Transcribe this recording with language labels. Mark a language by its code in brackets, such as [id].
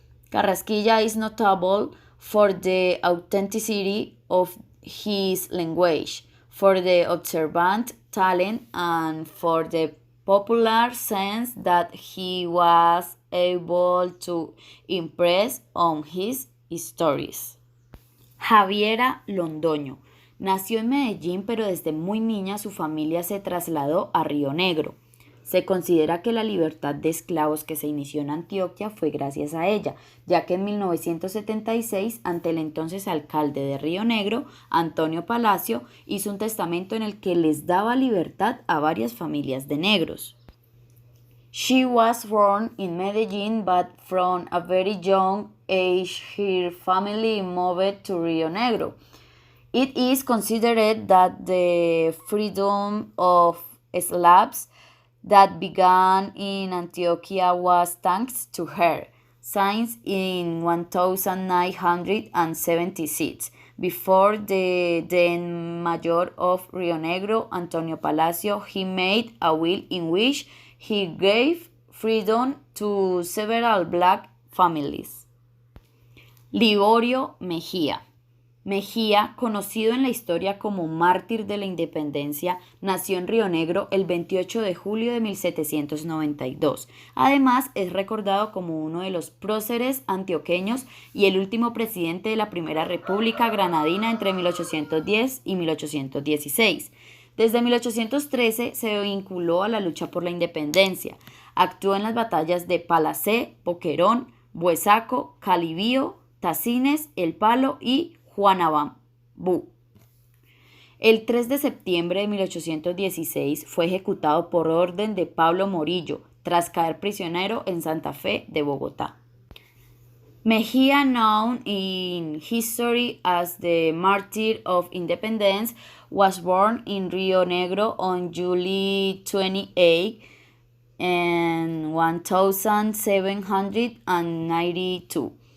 [en] Carrasquilla is notable for the authenticity of his language, for the observant talent, and for the popular sense that he was able to impress on his stories. [es] Javiera Londoño nació en Medellín, pero desde muy niña su familia se trasladó a Río Negro. Se considera que la libertad de esclavos que se inició en Antioquia fue gracias a ella, ya que en 1976, ante el entonces alcalde de Río Negro, Antonio Palacio, hizo un testamento en el que les daba libertad a varias familias de negros. [en] She was born in Medellin, but from a very young age her family moved to Rio Negro. It is considered that the freedom of Slavs that began in Antioquia was thanks to her, since in 1976, before the then mayor of Rio Negro, Antonio Palacio, he made a will in which he gave freedom to several black families. [es] Liborio Mejía. Mejía, conocido en la historia como mártir de la independencia, nació en Río Negro el 28 de julio de 1792. Además, es recordado como uno de los próceres antioqueños y el último presidente de la Primera República Granadina entre 1810 y 1816. Desde 1813 se vinculó a la lucha por la independencia. Actuó en las batallas de Palacé, Boquerón, Buesaco, Calibío, Tacines, El Palo y Juanabambú. El 3 de septiembre de 1816 fue ejecutado por orden de Pablo Morillo, tras caer prisionero en Santa Fe de Bogotá. [en] Mejía, known in history as the Martyr of Independence, was born in Rio Negro on July 28 in 1792.